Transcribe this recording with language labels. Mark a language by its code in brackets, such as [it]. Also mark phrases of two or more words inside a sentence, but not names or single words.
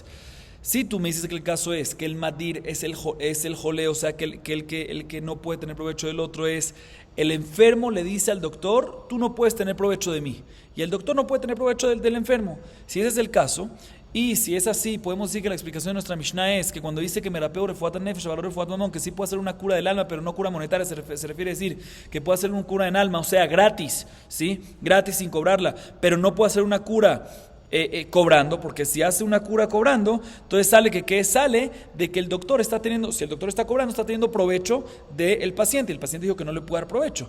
[es] Si tú me dices que el caso es que el madir es el jole, o sea, que el que no puede tener provecho del otro es el enfermo le dice al doctor, tú no puedes tener provecho de mí, y el doctor no puede tener provecho del enfermo. Si ese es el caso, Y si es así, podemos decir que la explicación de nuestra Mishnah es que cuando dice que [he] מרפאהו רפואת נפש ולא רפואת ממון, [es] que sí puede hacer una cura del alma, pero no cura monetaria, se refiere a decir que puede hacer una cura en alma, o sea, gratis, ¿sí? Gratis sin cobrarla, pero no puede hacer una cura cobrando, porque si hace una cura cobrando, entonces sale que sale de que el doctor está teniendo, si el doctor está cobrando, está teniendo provecho del paciente, y el paciente dijo que no le puede dar provecho.